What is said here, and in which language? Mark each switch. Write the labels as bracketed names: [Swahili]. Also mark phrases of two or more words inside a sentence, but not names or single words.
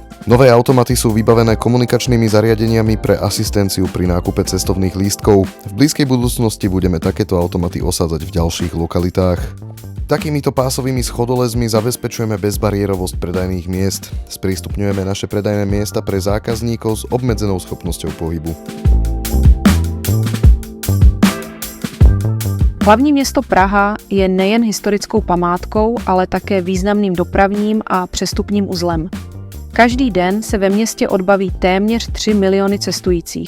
[Slovak] Nové automaty sú vybavené komunikačnými zariadeniami pre asistenciu pri nákupe cestovných lístkov. V blízkej budúcnosti budeme takéto automaty osádzať v ďalších lokalitách. Takýmito pásovými schodolezmi zabezpečujeme bezbariérovosť predajných miest. Sprístupňujeme naše predajné miesta pre zákazníkov s obmedzenou schopnosťou pohybu. [Czech] Hlavní město Praha je nejen historickou památkou, ale také významným dopravním a přestupním uzlem. Každý den se ve městě odbaví téměř 3 miliony cestujících.